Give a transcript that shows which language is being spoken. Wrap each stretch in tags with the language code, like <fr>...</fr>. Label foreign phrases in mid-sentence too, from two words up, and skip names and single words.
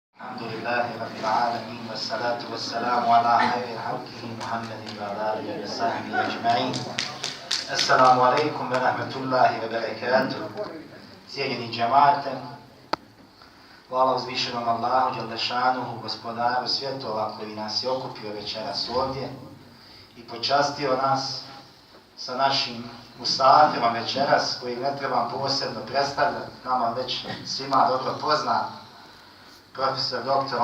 <ar>الحمد لله رب العالمين والصلاة والسلام على خير خلقه محمد وعلى آله وصحبه أجمعين. السلام عليكم ورحمة الله وبركاته.</ar> <bs>Cijenjeni džemate, hvala uzvišenom Allahu dželešanuhu, gospodaru svjetova koji nas je okupio večeras ovdje i počastio nas sa našim musafirom večeras, koji ne trebam posebno predstavljati, nama već svima dobro poznat, profesor dr.</bs>